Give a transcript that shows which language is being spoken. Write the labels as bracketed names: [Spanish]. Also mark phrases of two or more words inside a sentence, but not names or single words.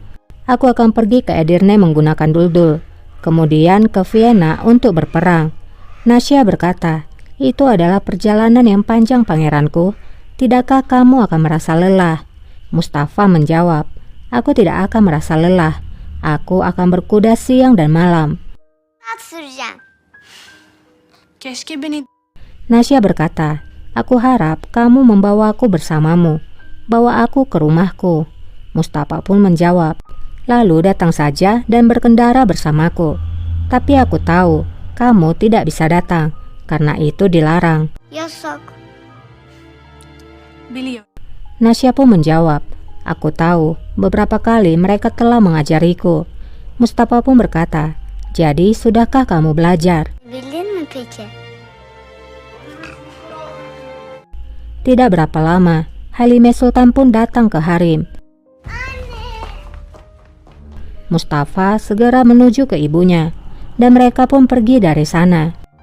[Indonesian] Aku akan pergi ke Edirne menggunakan Duldul, kemudian ke Vienna untuk berperang. Nasya berkata, itu adalah perjalanan yang panjang pangeranku. Tidakkah kamu akan merasa lelah? Mustafa menjawab, aku tidak akan merasa lelah. Aku akan berkuda siang dan malam. [Turkish] At süreceğim. Keşke beni [Indonesian] Nasya berkata, aku harap kamu membawaku bersamamu. Bawa aku ke rumahku. Mustafa pun menjawab, lalu datang saja dan berkendara bersamaku. Tapi aku tahu kamu tidak bisa datang, karena itu dilarang. [Turkish] Yasak. biliyor. [Indonesian] Nasya pun menjawab, aku tahu beberapa kali mereka telah mengajariku. Mustafa pun berkata, jadi sudahkah kamu belajar? [Turkish] Bildin mi peki? [Indonesian] Tidak berapa lama, Halime Sultan pun datang ke harem. Mustafa segera menuju ke ibunya, dan mereka pun pergi dari sana.